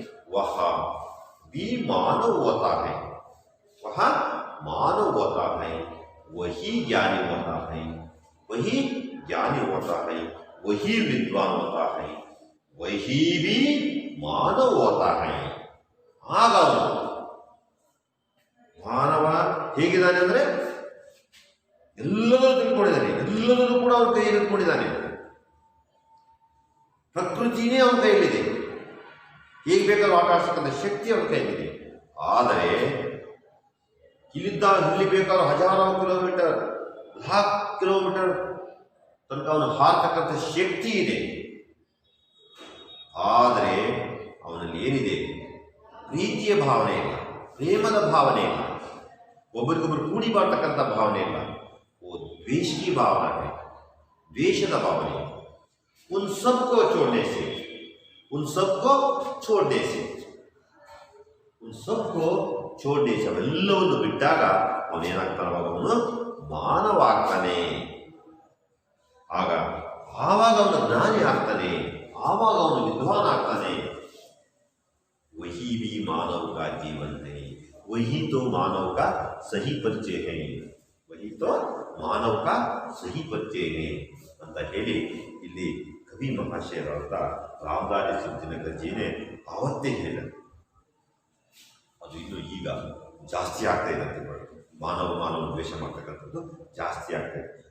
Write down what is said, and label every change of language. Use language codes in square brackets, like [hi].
[hi] वह भी मानव होता है, वह मानव होता है, वही ज्ञानी होता है, वही ज्ञानी होता है, वही विद्वान होता है, वही भी मानव होता है। [kn] ಆಗ ಮಾನವ ಹೇಗಿದ್ದಾನೆ ಅಂದ್ರೆ ಎಲ್ಲದೂ ತಿಳ್ಕೊಂಡಿದ್ದಾನೆ, ಎಲ್ಲದೂ ಕೂಡ ಅವನ ಕೈಯಲ್ಲಿ ಇಟ್ಕೊಂಡಿದ್ದಾನೆ, ಪ್ರಕೃತಿನೇ ಅವನ ಕೈಯಲ್ಲಿದೆ, ಹೇಗೆ ಬೇಕಾದ್ರೂ ಆಟ ಆಡ್ಸಕ್ಕಂಥ ಶಕ್ತಿ ಅವನ ಕೈಯಲ್ಲಿದೆ. ಆದರೆ ಇಲ್ಲಿದ್ದ ಇಲ್ಲಿ ಬೇಕಾದ್ರೂ ಹಜಾರು ಕಿಲೋಮೀಟರ್, ಲಾಖ್ ಕಿಲೋಮೀಟರ್ ತನಕ ಅವನು ಹಾರತಕ್ಕಂಥ ಶಕ್ತಿ ಇದೆ. ಆದರೆ ಅವನಲ್ಲಿ ಏನಿದೆ? ಪ್ರೀತಿಯ ಭಾವನೆ ಇಲ್ಲ, ಪ್ರೇಮದ ಭಾವನೆ ಇಲ್ಲ, ಒಬ್ಬರಿಗೊಬ್ಬರು ಕೂಡಿ ಬಾಳ್ತಕ್ಕಂಥ ಭಾವನೆ ಇಲ್ಲ, [hi] वो द्वेष की भावना है, [kn] द्वेषದ ಭಾವನೆ। [hi] उन सबको छोड़ने से उन सबको छोड़ने से, उन सबको छोड़ने से [kn] ಅವೆಲ್ಲವನ್ನು ಬಿಟ್ಟಾಗ ಅವನೇನಾಗ್ತಾನೆ? ಅವನು ಮಾನವಾಗ್ತಾನೆ. ಆವಾಗ ಅವನು ಜ್ಞಾನಿ ಆಗ್ತಾನೆ, ಆವಾಗ ಅವನು ವಿದ್ವಾನ್ ಆಗ್ತಾನೆ. [hi] वही भी मानव का जीवन है, वही तो मानव का सही परिचय है, वही तो मानव का सही परिचय है [kn] ಅಂತ ಹೇಳಿ ಇಲ್ಲಿ ಕವಿ ಮಹಾಶಯರಾದ ರಾಮದಾರಿ ಸಿದ್ಧಿನಗರ್ಜಿನೇ ಆವತ್ತೇ ಹೇಳಿದರು. ಅದು ಇನ್ನು ಈಗ ಜಾಸ್ತಿ ಆಗ್ತಾ ಇದೆ. ಮಾನವ ದ್ವೇಷ ಮಾಡ್ತಕ್ಕಂಥದ್ದು ಜಾಸ್ತಿ ಆಗ್ತಾ ಇದೆ.